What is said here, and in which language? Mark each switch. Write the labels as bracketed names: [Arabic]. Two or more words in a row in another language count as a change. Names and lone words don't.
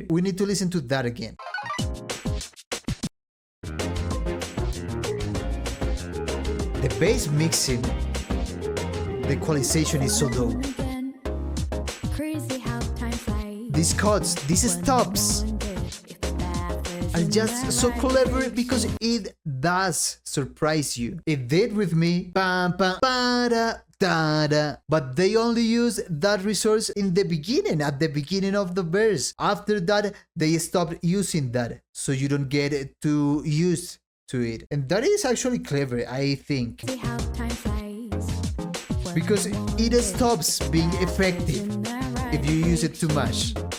[English] We need to listen to that again. The bass mixing, the equalization is so dope. These cuts, these stops. are just so clever because it does surprise you. It did with me. Bam, bam, ba-da, da-da. But they only use that resource in the beginning, at the beginning of the verse. After that, they stopped using that, so you don't get too used to it. And that is actually clever, I think. Because it stops being effective if you use it too much.